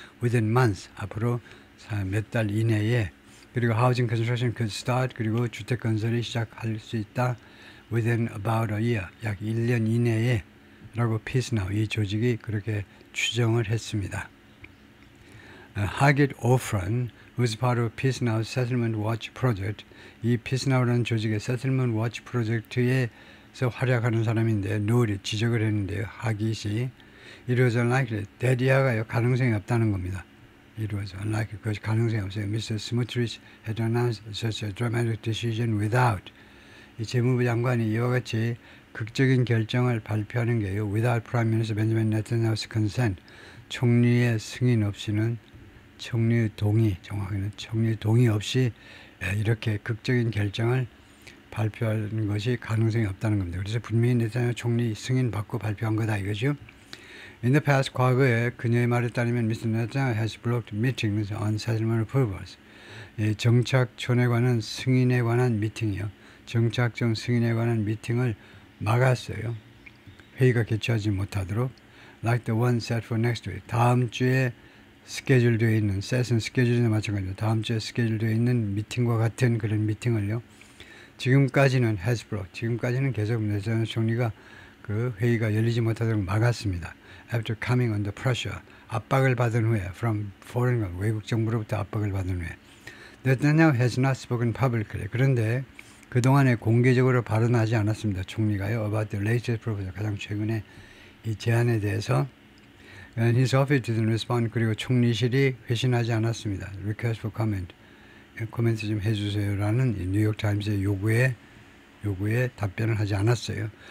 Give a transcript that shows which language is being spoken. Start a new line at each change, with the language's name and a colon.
English: within months,
Korean: 앞으로 몇 달 이내에. 그리고
English: housing construction could start,
Korean: 그리고 주택 건설이 시작할 수 있다. within about a year, 약 1년 이내에 라고 Peace Now, 이 조직이 그렇게 추정을 했습니다. Hagit Ofran,
English: who's part of Peace Now's Settlement Watch project,
Korean: 이 Peace Now라는 조직의 Settlement Watch 프로젝트에서 활약하는 사람인데 노리 지적을 했는데요. 하깃이
English: It was unlikely,
Korean: 대디아가 가능성이 없다는 겁니다.
English: It was unlikely,
Korean: 그것이 가능성이 없어요.
English: Mr. Smotrich had announced such a dramatic decision without,
Korean: 이 재무부 장관이 이와 같이 극적인 결정을 발표하는 게요.
English: Without Prime Minister Benjamin Netanyahu's consent,
Korean: 총리의 승인 없이는, 총리의 동의, 정확히는 총리의 동의 없이 이렇게 극적인 결정을 발표하는 것이 가능성이 없다는 겁니다. 그래서 분명히 네타냐후 총리 승인 받고 발표한 거다 이거죠.
English: In the past,
Korean: 과거에 그녀의 말에 따르면 Mr.
English: Netanyahu has blocked meetings on settlement approvals.
Korean: 정착촌에 관한 승인에 관한 미팅이요. 정착촌 승인에 관한 미팅을 막았어요. 회의가 개최하지 못하도록.
English: Like the one set for next week.
Korean: 다음 주에 스케줄되어 있는, 셋은 스케줄이나 마찬가지로 다음 주에 스케줄되어 있는 미팅과 같은 그런 미팅을요. 지금까지는
English: has blocked.
Korean: 지금까지는 계속 네타냐후 총리가 그 회의가 열리지 못하도록 막았습니다.
English: After coming under pressure.
Korean: 압박을 받은 후에
English: from foreign,
Korean: 외국 정부로부터 압박을 받은 후에.
English: Netanyahu has not spoken publicly.
Korean: 그런데 그동안에 공개적으로 발언하지 않았습니다. 총리가요.
English: About the latest proposal.
Korean: 가장 최근에 이 제안에 대해서
English: and his office didn't respond.
Korean: 그리고 총리실이 회신하지 않았습니다.
English: Request for comment.
Korean: 코멘트 좀 해주세요라는 뉴욕타임스의 요구에 답변을 하지 않았어요.